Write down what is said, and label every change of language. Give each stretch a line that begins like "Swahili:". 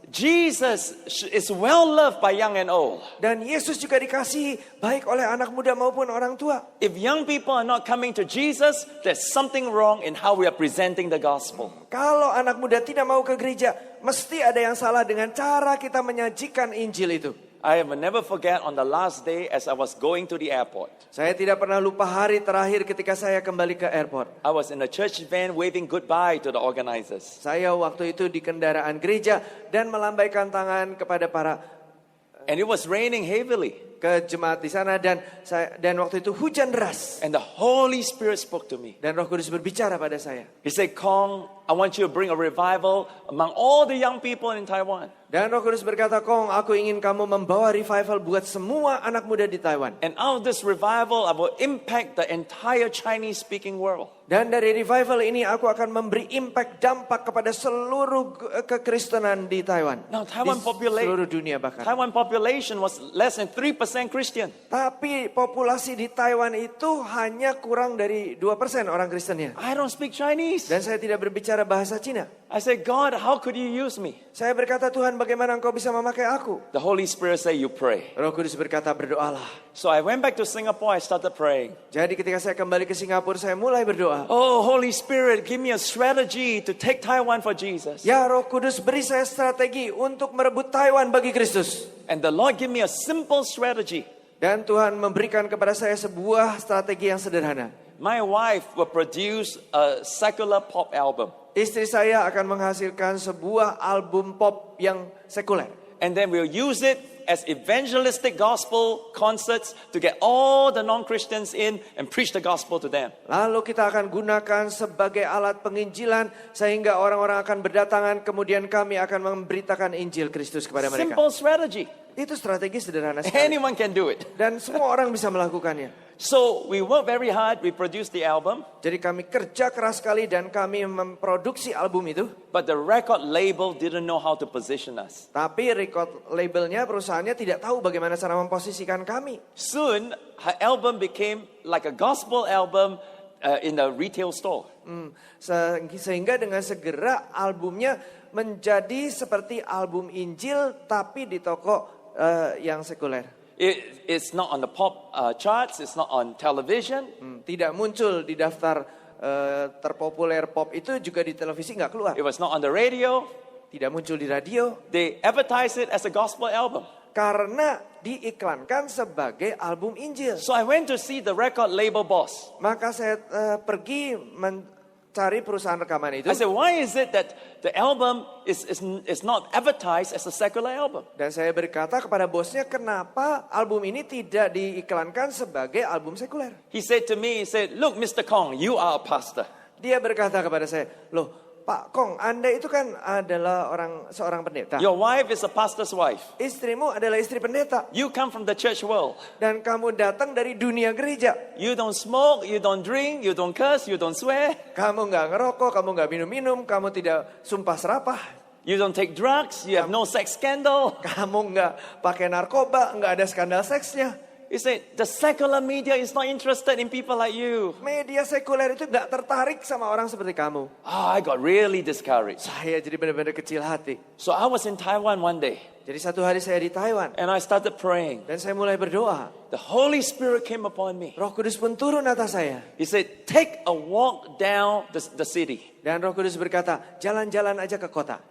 English: Jesus is well loved by young and old.
Indonesian: Dan Yesus juga dikasihi baik oleh anak muda maupun orang tua.
English: If young people are not coming to Jesus, there's something wrong in how we are presenting the gospel.
Indonesian: Kalau anak muda tidak mau ke gereja, mesti ada yang salah dengan cara kita menyajikan Injil itu.
English: I will never forget on the last day as I was going to the airport.
Indonesian: Saya tidak pernah lupa hari terakhir ketika saya kembali ke airport.
English: I was in a church van waving goodbye to the organizers.
Indonesian: Saya waktu itu di kendaraan gereja dan melambaikan tangan kepada para
English: And it was raining heavily.
Indonesian: ke jemaat di sana dan waktu itu hujan deras.
English: And the Holy Spirit spoke to me.
Indonesian: Dan Roh Kudus berbicara pada saya.
English: He said, Kong, I want you to bring a revival among all the young people in Taiwan.
Indonesian: Dan Roh Kudus berkata, Kong, aku ingin kamu membawa revival buat semua anak muda di Taiwan.
English: And out of this revival, I will impact the entire Chinese-speaking world.
Indonesian: Dan dari revival ini aku akan memberi dampak kepada seluruh kekristenan di Taiwan.
English: Now, Taiwan
Indonesian: di seluruh dunia bahkan.
English: population was less than 3% Christian.
Indonesian: Tapi populasi di Taiwan itu hanya kurang dari 2% orang Kristennya.
English: I don't speak Chinese.
Indonesian: Dan saya tidak berbicara bahasa Cina.
English: I said, God, how could you use me?
Indonesian: Saya berkata, Tuhan, bagaimana engkau bisa memakai aku?
English: The Holy Spirit said, you pray.
Indonesian: Roh Kudus berkata, berdoalah.
English: So I went back to Singapore, I started praying.
Indonesian: Jadi ketika saya kembali ke Singapura, saya mulai berdoa.
English: Oh, Holy Spirit, give me a strategy to take Taiwan for Jesus.
Indonesian: Ya Roh Kudus, beri saya strategi untuk merebut Taiwan bagi Kristus.
English: And the Lord gave me a simple strategy.
Indonesian: Dan Tuhan memberikan kepada saya sebuah strategi yang sederhana.
English: My wife will produce a secular pop album.
Indonesian: Istri saya akan menghasilkan sebuah album pop yang sekuler.
English: And then we'll use it as evangelistic gospel concerts to get all the non-Christians in and preach the gospel to them.
Indonesian: Lalu kita akan gunakan sebagai alat penginjilan sehingga orang-orang akan berdatangan, kemudian kami akan memberitakan Injil Kristus kepada mereka.
English: Simple strategy.
Indonesian: Itu strategi sederhana sekali.
English: Anyone can do it.
Indonesian: Dan semua orang bisa melakukannya.
English: So we work very hard, we produced the album,
Indonesian: Jadi kami kerja keras sekali dan kami memproduksi album itu.
English: but the record label didn't know how to position us.
Indonesian: Tapi record labelnya, perusahaannya tidak tahu bagaimana cara memposisikan kami.
English: Soon, her album became like a gospel album in a retail store.
Indonesian: Sehingga dengan segera albumnya menjadi seperti album Injil tapi di toko yang sekuler.
English: It's not on the pop charts, it's not on television.
Indonesian: Tidak muncul di daftar terpopuler pop itu, juga di televisi nggak keluar.
English: It was not on the radio.
Indonesian: Tidak muncul di radio.
English: They advertised it as a gospel album.
Indonesian: Karena diiklankan sebagai album Injil.
English: So I went to see the record label boss.
Indonesian: Maka saya pergi mencari perusahaan rekaman itu.
English: I said, why is it that the album is not advertised as a secular album?
Indonesian: Dan saya berkata kepada bosnya, kenapa album ini tidak diiklankan sebagai album sekuler?
English: He said to me, look, Mr. Kong, you are a pastor.
Indonesian: Dia berkata kepada saya, loh Pak Kong, Anda itu kan adalah seorang pendeta.
English: Your wife is a pastor's wife.
Indonesian: Istrimu adalah istri pendeta.
English: You come from the church world.
Indonesian: Dan kamu datang dari dunia gereja.
English: You don't smoke, you don't drink, you don't curse, you don't swear.
Indonesian: Kamu nggak ngerokok, kamu nggak minum-minum, kamu tidak sumpah serapah.
English: You don't take drugs, you have no sex scandal.
Indonesian: Kamu nggak pakai narkoba, nggak ada skandal seksnya.
English: He said, the secular media is not interested in people like you.
Indonesian: Media sekuler itu nggak tertarik sama orang seperti kamu.
English: I got really discouraged.
Indonesian: Saya jadi benar-benar kecil hati.
English: So I was in Taiwan one day.
Indonesian: Jadi satu hari saya di Taiwan.
English: And I started praying.
Indonesian: Dan saya mulai berdoa.
English: The Holy Spirit came upon me.
Indonesian: Roh Kudus pun turun atas saya.
English: He said, take a walk down the city.
Indonesian: Dan Roh Kudus berkata, jalan-jalan aja ke kota.